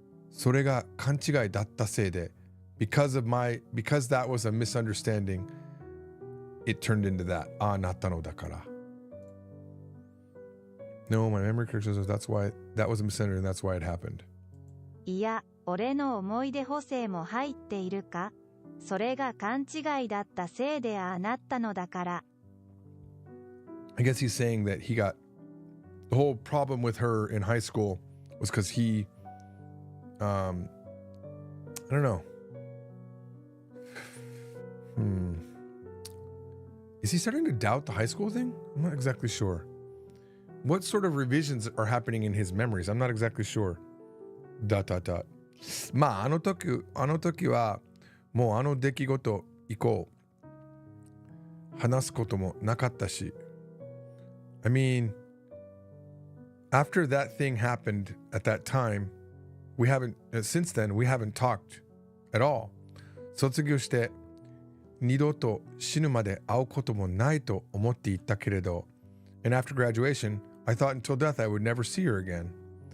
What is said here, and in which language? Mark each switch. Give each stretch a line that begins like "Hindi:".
Japanese: それが勘違いだったせいで
English: because that was a misunderstanding, it turned into that.
Japanese: なったのだから.
English: No, my memory correction says that's why that was a misunderstanding. That's why it happened.
Japanese: いや、俺の思い出補正も入っているか？それが勘違いだったせいでなったのだから。
English: I guess he's saying that he got the whole problem with her in high school was because he, I don't know. Is he starting to doubt the high school thing? I'm not exactly sure. What sort of revisions are happening in his memories? I'm not exactly sure. ...
Japanese: まあ、あの時はもうあの出来事以降話すこともなかったし
English: I mean, after that thing happened at that time, since then we haven't talked at all.
Japanese: 卒業して二度と死ぬまで会うこともないと思っていたけれど
English: And after graduation, I thought until death I would never see her again.